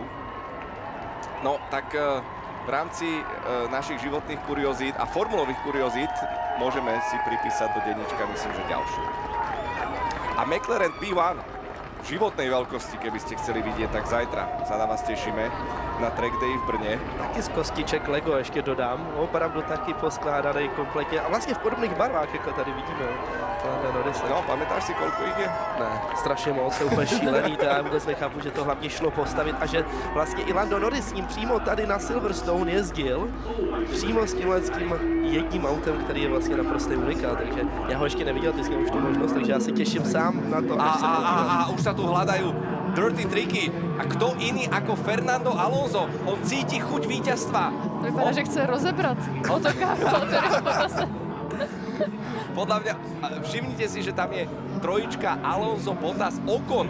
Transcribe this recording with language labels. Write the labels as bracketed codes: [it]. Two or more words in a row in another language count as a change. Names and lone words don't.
[sk] No, tak v rámci našich životných kuriozít a formulových kuriozít môžeme si pripísať do denníčka, myslím, že ďalšiu. A McLaren P1 životnej veľkosti, keby ste chceli vidieť, tak zajtra sa na vás tešíme na track day v Brně. [cs] Taky z kostiček Lego ještě dodám, opravdu taky poskládaný kompletně a vlastně v podobných barvách, jako tady vidíme. [sk] No, pamätáš si, koľko ich je? [cs] Ne, strašně moc, je úplně šílený, to já vůbec nechápu, že to hlavně šlo postavit a že vlastně i Lando Norris s ním přímo tady na Silverstone jezdil, přímo s tím jedním autem, který je vlastně naprostý unikát, takže já ho ještě neviděl, ty jsi měl už tu možnost, takže já se těším sám na to, až se [sk] A už sa tu hľadajú dirty triky. A kto iný ako Fernando Alonso? On cíti chuť víťazstva. [cs] Vypadá, že chce rozebrat autokáru Valtteriho Bottase. [sk] Podľa mňa, všimnite si, že tam je trojička Alonso, Bottas, Ocon.